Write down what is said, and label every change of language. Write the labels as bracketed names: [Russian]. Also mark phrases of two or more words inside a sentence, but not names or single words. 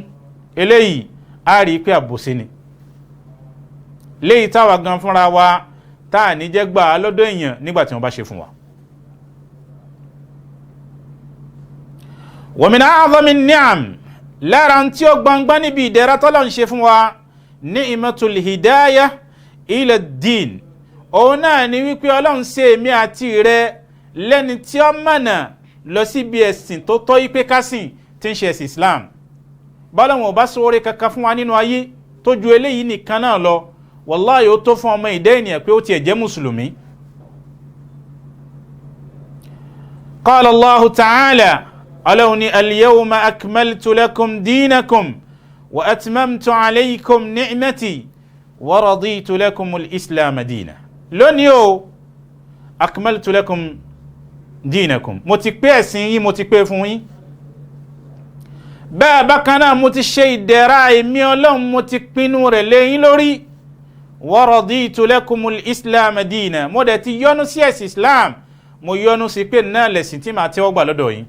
[Yoruba] Eléyìí a rí pé àbòsí ni, léyìí táwa gan fúnra wa táà ní jẹ́ gbà lọ́dọ̀ èèyàn nígbà tí wọ́n bá ṣe fún wa. [Arabic] ومن أعظم نعم, [Yoruba] lára tí ó gbangba níbi ìdẹ̀ra tọ́lọ́run ṣe fún wa, [Arabic] نعمة الهداية إلى الدين. [Yoruba] Òun náà ni wípé Ọlọ́run ṣe èmi àti rẹ lẹ́ni tí ó mọ̀nà lọ síbi ẹ̀sìn tó tọ́ ipé kásìn tí ń ṣe ẹ̀sìn Islam. Bọ́lọ́run ò bá ṣoore kankan fún wa nínú ayé tó ju eléyìí nìkan náà lọ, wallahi ó tó fún ọmọ ìdá ènìyàn pé ó tiẹ̀ jẹ́ mùsùlùmí. [Arabic] قال الله تعالى, [Yoruba] Ọlọ́run ní [Arabic] اليوم أكملت لكم دينكم و أتممت عليكم نعمتي و رضيت لكم الإسلام دينا. [Yoruba] Lónìí o, [Arabic] أكملت لكم دينكم, [Yoruba] mo ti pé ẹ̀sìn yín, mo ti pé fún yín. Bẹ́ẹ̀ bákan náà mo ti ṣe ìdẹ̀ra èmi Ọlọ́run, mo ti pinnu rẹ̀ lé yín lórí. [Arabic] ورضيت لكم الإسلام دينا, [Yoruba] mo dẹ̀ ti yọ́nú sí ẹ̀sìn Islam, mo yọ́nú sí pé náà lẹ̀sìn tí màá tẹ́wọ́ gbà lọ́dọ̀ yín.